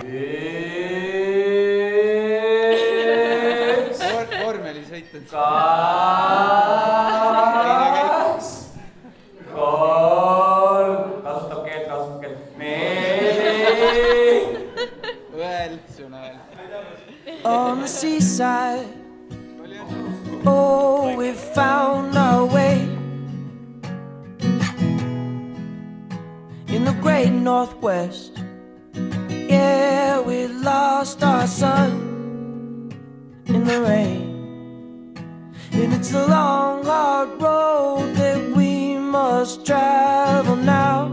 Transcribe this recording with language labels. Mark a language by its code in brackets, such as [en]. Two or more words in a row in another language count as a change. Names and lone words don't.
[et] Vormeli sõitnud. 2, 3, kasutab keelt, 4. Õel, sõna õel. [en] On the seaside, oh, we found our way in the great northwest. Yeah, we lost our sun in the rain, and it's a long, hard road that we must travel now.